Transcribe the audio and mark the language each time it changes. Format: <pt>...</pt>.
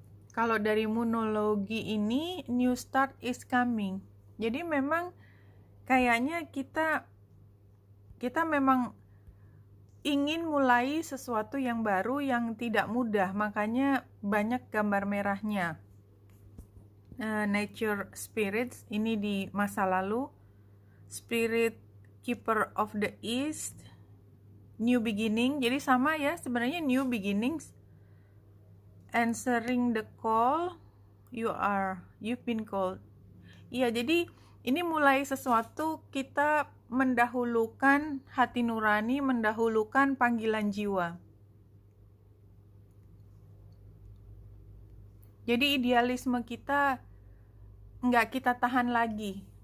<id>Kalau dari monologi ini,</id> <en>new start is coming.</en> <id>Jadi memang kayaknya kita memang ingin mulai sesuatu yang baru yang tidak mudah. Makanya banyak gambar merahnya.</id> <en>Nature spirits,</en> <id>ini di masa lalu.</id> <en>Spirit keeper of the east, new beginning.</en> <id>Jadi sama ya, sebenarnya</id> <en>new beginnings. Answering the call, you've been called.</en> <id>Iya, jadi ini mulai sesuatu, kita mendahulukan hati nurani, mendahulukan panggilan jiwa. Jadi idealisme kita nggak kita tahan lagi.</id>